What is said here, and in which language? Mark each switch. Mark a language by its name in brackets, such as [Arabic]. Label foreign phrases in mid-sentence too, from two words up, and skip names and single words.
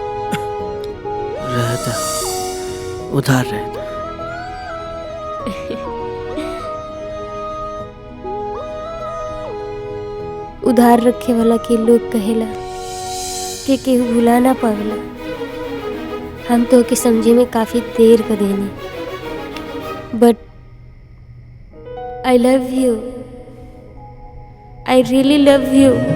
[Bhojpuri] रहता उधार रहता। उधार रखे वाला के लोग कहेला कि केहू भुला ना पावेला। हम तो के समझे में काफी देर कर देनी, [English] But I love you, I really love you.